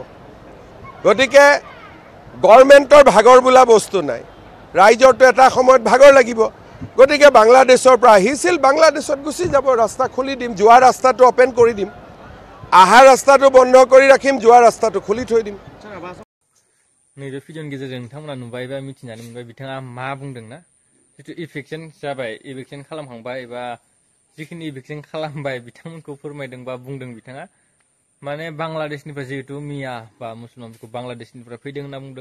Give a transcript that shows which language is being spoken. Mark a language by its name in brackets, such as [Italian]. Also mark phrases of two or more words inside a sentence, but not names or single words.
[Assamese] গতিকে গভৰ্ণমেণ্টৰ ভাগৰ বোলা বস্তু নাই, ৰাইজৰতো এটা সময়ত ভাগৰ লাগিব। গতিকে বাংলাদেশৰ পৰা আহিছিল, বাংলাদেশত গুচি যাব। ৰাস্তা খুলি দিম, যোৱা ৰাস্তাটো অপেন কৰি দিম। আহা ৰাস্তাটো বন্ধ কৰি ৰাখিম, যোৱা ৰাস্তাটো খুলি থৈ দিম। [Bodo] नैबे भिडिअनि गेजेरजों नोंथांमोना नुबाय बा मिथिनानै मोनबाय बिथाङा मा बुंदोंना। जितु इभिक्सन जाबाय, इभिक्सन खालामखांबाय बा जिखिनि इभिक्सन खालामबाय बिथांमोनखौ फोरमायदों बा बुंदों बिथाङा। माने बांलादेशनिफ्राय जिहेतु मिया बा मुसलमानफोरखौ बांलादेशनिफ्राय फैदों होनना बुंदों।